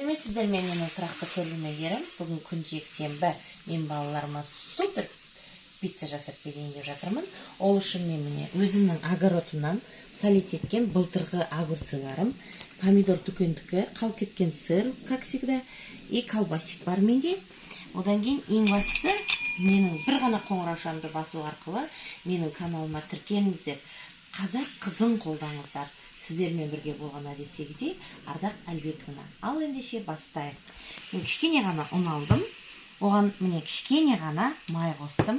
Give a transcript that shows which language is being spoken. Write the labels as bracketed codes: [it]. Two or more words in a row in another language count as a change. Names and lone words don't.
[kk] Сәлеметсіздер ме, менің тұрақты көрермендерім. Бүгін күн жексенбі. Мен балаларыма супер пицца жасап берейін деп жатырмын. Ол үшін мен міне өзімнің огородымнан солить еткен былтырғы огурцыларым, помидор дүкендікі, қалып кеткен сыр, [ru] как всегда, и колбасик [kk] бар менде. Одан кейін ең бастысы менің бір ғана қоңыраушамды басу арқылы менің каналыма тіркеліңіздер. Қазақ қызын қолдаңыздар. Сіздермен бірге болған әдеттегідей Ардақ Әлбековна. Ал ендеше бастайық. Мен кішкене ғана ұн алдым. Оған міне кішкене ғана май қостым.